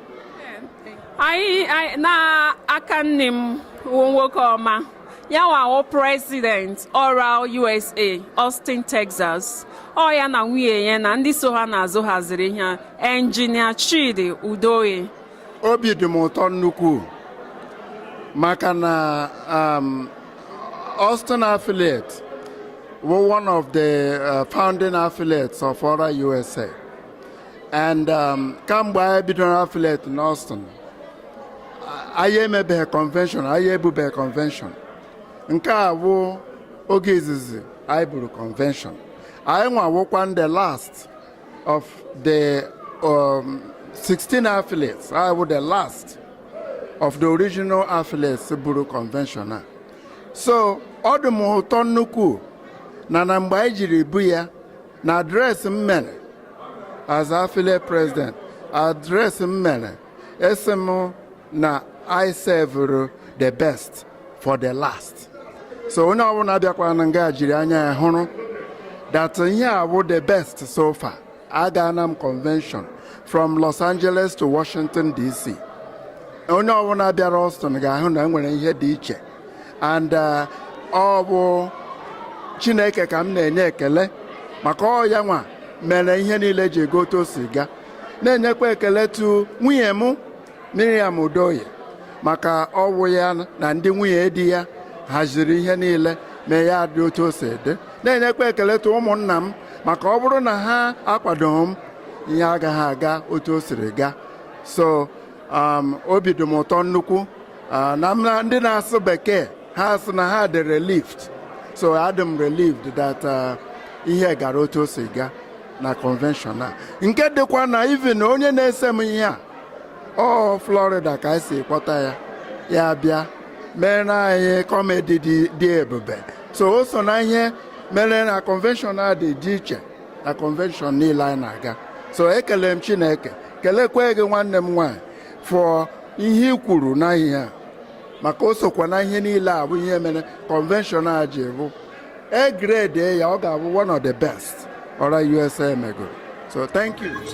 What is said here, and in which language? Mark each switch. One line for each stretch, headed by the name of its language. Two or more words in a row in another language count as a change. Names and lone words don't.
Igbo: anyị na-aka nne m nwoke ọma ya nwawo President Oral USA Austin, Texas. Ọ ya na nwunye ya na ndị so ha n'azụ haziri ihe Engineer Chidi Udoye. Obi dị m ụtọ nnukwu maka na
English: Austin affiliate were one of the founding affiliates of Oral USA.
Igbo: And kamgbe anyị bidoro
English: affiliate in
Igbo: Austin, anyị emebeghị convention, anyị ebubeghị convention. Nke a bụ oge izizi anyị buru convention. Anyị nwawokwa
English: the last of the 16 affiliates. I was the last of the original affiliates
Igbo: buru convention. So ọ dị m ụtọ nnukwu na mgbe anyị jiri bu ya na adreesị m mere
English: as affiliate president,
Igbo: adreesị m mere esi m na
English: I serve the best for the last.
Igbo: So onye ọbụla bịakwara na nga jiri anya ya hụrụ that ihe a bụ
English: the best so far.
Igbo: Agana m convention
English: from Los Angeles to Washington DC.
Igbo: Onye ọbụla bịara Austin ga-ahụ na enwere ihe dị iche. And ọ bụ Chineke ka m na-enye ekele maka ọ ya nwa mere ihe niile ji egote siga. Na-enyekwa ekele tu nwunye m Miriam Udoye maka ọwụ ya na ndị nwunye di ya haziri ihe niile mee ya dị otu o si dị. Na-enyekwa ekele tu ụmụnna m maka ọ bụrụ na ha akwadoghị m ihe agaghị aga otu o siri ga. So obi dị m ụtọ nnukwu na ndị na-asụ bekee ha sị na ha dị relieved. So adị m
English: relieved that
Igbo: ihe gara otu o si ga na convention a. Nke dịkwa na even onye na-ese m ihe a ọ Florida ka esi kpọta ya ya bịa mere anyị kọmedi dị ebube. So o so na ihe mere na convention a dị iche na convention niile anyị na-aga. So ekele m Chineke kelekwa gị nwanne m nwaanyị for ihe i kwuru na ihe a maka o sokwa na ihe niile a bụ ihe mere convention a ji bụ grade ya ọ ga-abụ
English: one of the best
Igbo: Oral USA megoro.
English: So thank you.